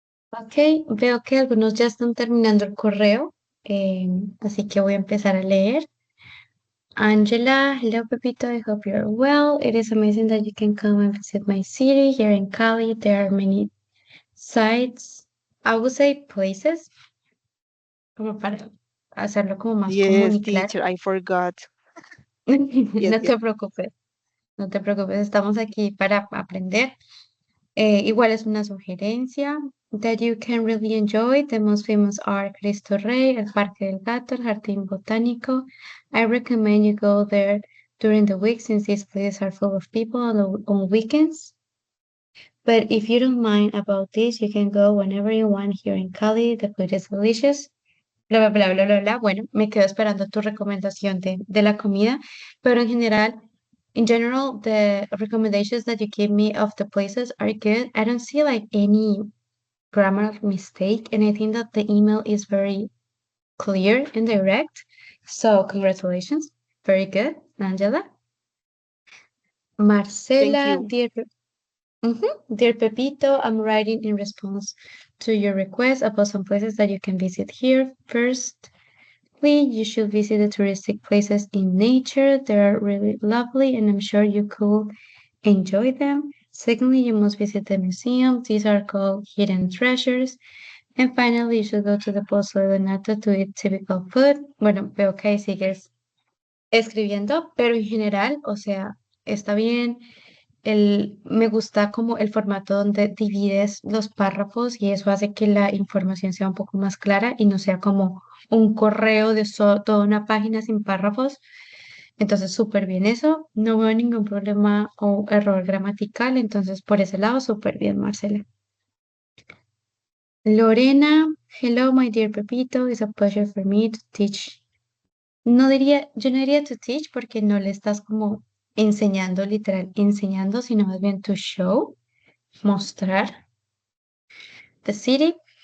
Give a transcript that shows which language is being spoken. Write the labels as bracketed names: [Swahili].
[Spanish] Ok, veo que algunos ya están terminando el correo, así que voy a empezar a leer. [English] Angela, hello Pepito, I hope you're well. It is amazing that you can come and visit my city here in Cali. There are many sites, I would say places, [Spanish] como para hacerlo como más común [English] Yes, [Spanish] y claro. [English] teacher, I forgot. Yes, [Spanish] No [English] yes. [Spanish] te preocupes, no te preocupes, estamos aquí para aprender. Igual es una sugerencia [English] that you can really enjoy. The most famous are Cristo Rey, el Parque del Gato, el Jardín Botánico. I recommend you go there during the week since these places are full of people on weekends. But if you don't mind about this, you can go whenever you want here in Cali. The food is delicious. [Spanish] Bla, bla, bla, bla, bla, bla. Bueno, me quedo esperando tu recomendación de la comida, pero en general, [English] in general, [Spanish] the recommendations that you give me of the places are good. [English] I don't see like any grammar mistake, and I think that the email is very clear and direct. So congratulations. Very good, Angela. Thank Marcela, you. Dear Pepito, I'm writing in response to your request about some places that you can visit here. Firstly, you should visit the touristic places in nature. They are really lovely, and I'm sure you could enjoy them. Secondly, you must visit the museum. These are called hidden treasures. And finally, you should go to the Pozo de Donato to eat typical food. [Spanish] Bueno, veo que ahí sigues escribiendo, pero en general, o sea, está bien. Me gusta como el formato donde divides los párrafos y eso hace que la información sea un poco más clara y no sea como un correo de toda una página sin párrafos. Entonces, súper bien eso. No veo ningún problema o error gramatical. Entonces, por ese lado, súper bien, Marcela. [English] Lorena, hello, my dear Pepito. It's a pleasure for me to teach. [Spanish] Yo no diría [English] to teach [Spanish] porque no le estás como enseñando, literal, enseñando, sino más bien [English] to show, [Spanish] mostrar [English] the city.